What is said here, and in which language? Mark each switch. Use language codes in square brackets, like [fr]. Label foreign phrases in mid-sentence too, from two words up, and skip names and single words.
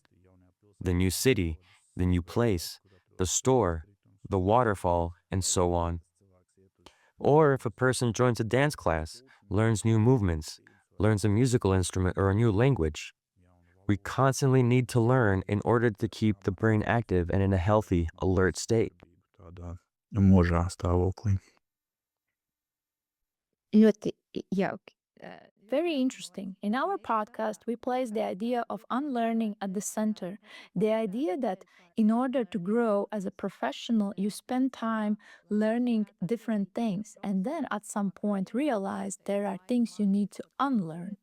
[en] The new city, the new place, the store, the waterfall, and so on. Or if a person joins a dance class, learns new movements, learns a musical instrument or a new language. We constantly need to learn in order to keep the brain active and in a healthy, alert state. [lv] tādā mūžā stāvoklī. Ļoti jauki. [en] Very interesting. In our podcast, we place the idea of unlearning at the center. The idea that in order to grow as a professional, you spend time learning different things and then at some point realize there are things you need to unlearn.